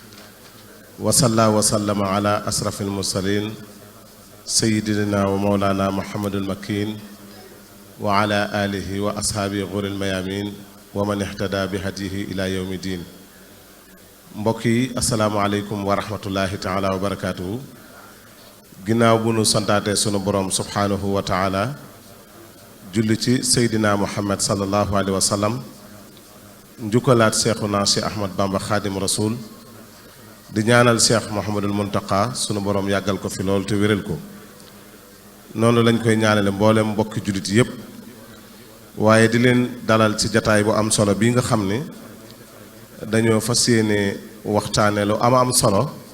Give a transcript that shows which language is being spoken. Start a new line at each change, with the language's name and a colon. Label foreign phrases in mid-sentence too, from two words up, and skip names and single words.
Arabic: وصلى وسلم على أشرف المرسلين سيدنا ومولانا محمد المكين وعلى آله وأصحابه غر الميامين ومن اهتدى بهديه إلى يوم الدين
Wolof: mbokki
Arabic: السلام عليكم ورحمة الله تعالى وبركاته
Wolof: ginnaaw bu nu santaate sunu borom
Arabic: سبحانه وتعالى
Wolof: julli ci seydina muhammad
Arabic: صلى الله عليه وسلم
Wolof: njukkalaat seexuna Cheikh Ahmad Bamba
Arabic: خادم الرسول
Wolof: di ñaanal Cheikh Mouhamadul Muntaqa sunu borom yàggal ko fi lool te wéral ko noonu lañ koy ñaanale mboolem mbokki jullit yépp waaye di leen dalal ci jataay bu am solo bi nga xam ni dañoo fas yéene waxtaane lu am solo